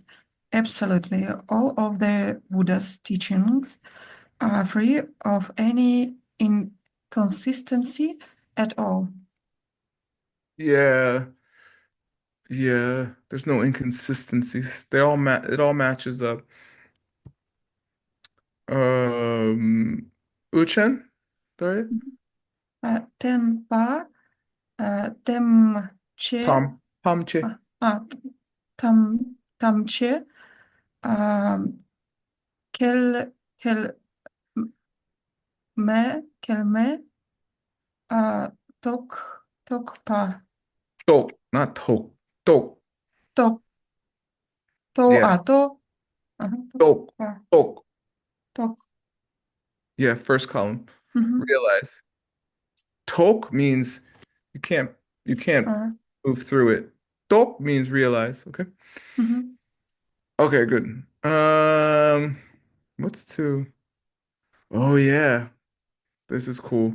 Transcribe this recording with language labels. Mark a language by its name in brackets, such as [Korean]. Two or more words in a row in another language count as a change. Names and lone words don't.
[English] Absolutely, all of the Buddha's teachings are free of any inconsistency at all. Yeah, yeah. There's no inconsistencies. It all matches up. Uchen? Daria? [Tibetan] Tenpa, temche, [English] Pamche. [Tibetan] ah, tamche, um, kel, kel, kelme, tok, tokpa, [English] Tok, not tok. Tok. tok, Yeah, to, tok. tokpa, Tok. tok. Yeah, first column. Mhm, Realize. Tok means you can't you can't uh, move through it. Tok means realize, okay? mhm. Okay, good. What's 2? Oh yeah, this is cool.